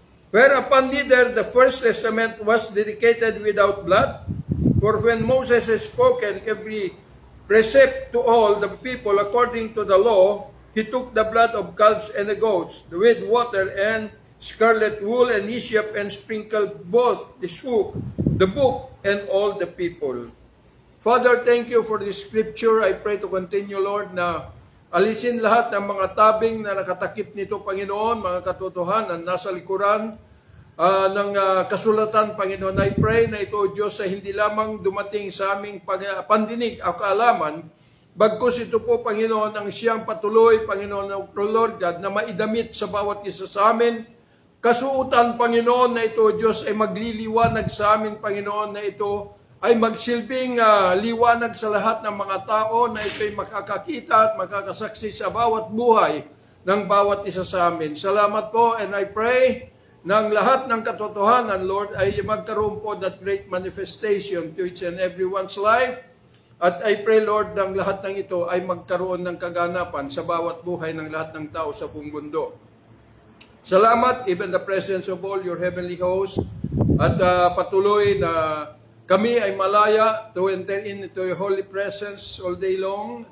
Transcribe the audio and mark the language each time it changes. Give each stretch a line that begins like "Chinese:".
English: Whereupon neither the first testament was dedicated without blood, for when Moses has spoken every precept to all the people according to the law, he took the blood of calves and the goats, with water and scarlet wool and hyssop, and sprinkled both the book and all the people. Father, thank you for this scripture. I pray to continue, Lord,
Filipino: na alisin lahat ng mga tabing na nakatakip nito, Panginoon, mga katotohanan nasa likuran ng kasulatan, Panginoon.
English: I pray
Filipino: na ito, Diyos, ay hindi lamang dumating sa aming pandinig o kaalaman, bagkus ito po, Panginoon, ang siyang patuloy, Panginoon, Lord God, na maidamit sa bawat isa sa amin. Kasuutan, Panginoon, na ito, Diyos, ay magliliwanag sa amin, Panginoon, na ito ay magsilbing liwanag sa lahat ng mga tao, na ito'y makakakita at makakasaksi sa bawat buhay ng bawat isa sa amin. Salamat po,
English: and I pray
Filipino: ng lahat ng katotohanan,
English: Lord,
Filipino: ay magkaroon po
English: that great manifestation to each and everyone's life.
Filipino: At
English: I pray,
Filipino: Lord, ng lahat ng ito ay magkaroon ng kaganapan sa bawat buhay ng lahat ng tao sa buong mundo. Salamat,
English: even the presence of all your heavenly hosts,
Filipino: at patuloy na kami ay malaya
English: to enter into your holy presence all day long.